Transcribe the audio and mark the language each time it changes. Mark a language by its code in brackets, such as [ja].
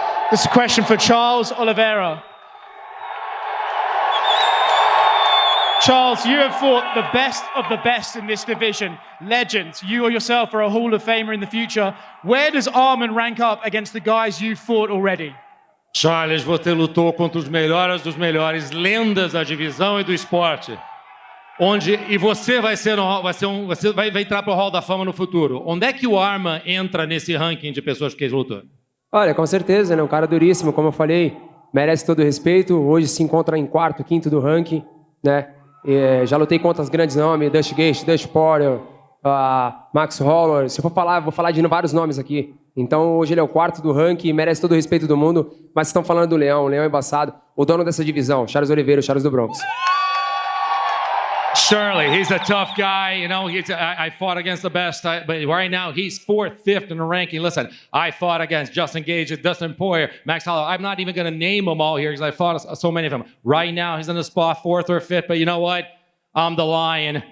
[en] This is a question for Charles Oliveira. Charles, you have fought the best of the best in this division. Legends. You or yourself are a Hall of Famer in the future. Where does Arman rank up against the guys you've fought already? [pt] Charles, você lutou contra os melhores dos melhores, lendas da divisão e do esporte. E você vai entrar para o Hall da Fama no futuro. Onde é que o Arman entra nesse ranking de pessoas que ele lutou? Olha, com certeza, né? Um cara duríssimo, como eu falei, merece todo o respeito. Hoje se encontra em quarto, quinto do ranking, né? Já lutei contra os grandes nomes, Dust Gate, Dust Porter, Max Holloway. Se eu for falar, vou falar de vários nomes aqui. Então, hoje ele é o quarto do ranking, merece todo o respeito do mundo. Mas estão falando do Leão, o Leão embaçado, o dono dessa divisão, Charles Oliveira, o Charles do Bronx. [en] Surely, he's a tough guy. You know, I fought against the best, but right now he's 4th, 5th in the ranking. Listen, I fought against Justin Gage, Dustin Poirier, Max Holloway. I'm not even going to name them all here because I fought so many of them. Right now, he's in the spot 4th or 5th, but you know what? I'm the lion.